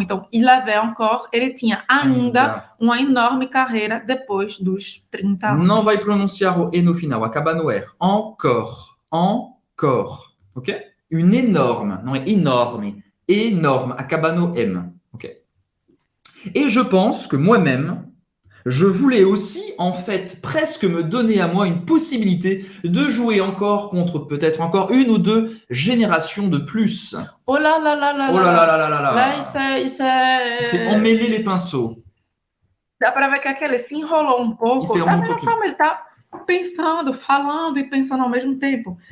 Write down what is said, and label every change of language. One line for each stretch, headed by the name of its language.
Portuguese: Então,
French: il avait encore,
Portuguese: ele tinha ainda uma enorme carreira depois dos 30 anos. Não vai pronunciar o E no final, acaba no R. Encore, encore, ok? Une énorme, não é énorme, énorme, acaba no M, ok?
French: Et je pense que moi-même, je voulais aussi, en fait, presque me donner à moi une possibilité de jouer encore contre peut-être encore une ou deux générations de plus. Oh là là là là Oh là là là là là là.
Portuguese: Là, isso é...
French: C'est emmêler les pinceaux.
Portuguese: Dá para ver que ele se enrolou um pouco. Da mesma forma, ele está pensando, falando e pensando ao mesmo tempo.